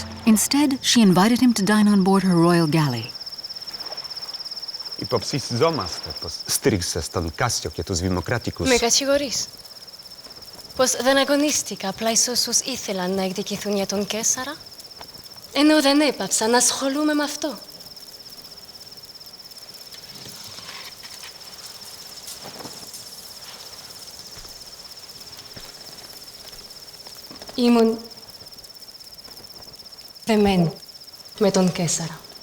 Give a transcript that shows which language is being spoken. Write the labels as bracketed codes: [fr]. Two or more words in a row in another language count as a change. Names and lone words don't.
[en] Instead, she invited him to dine on board her royal galley. [el] Υποψιζόμαστε πως στήριξες τον Κάσιο και τους δημοκρατικούς. Με κατηγορείς. Πως δεν αγωνίστηκα απλά εις όσους ήθελαν να εκδικηθούν για τον Καίσαρα, ενώ δεν έπαψα να ασχολούμαι με αυτό. Ήμουν δεμένη με τον Καίσαρα.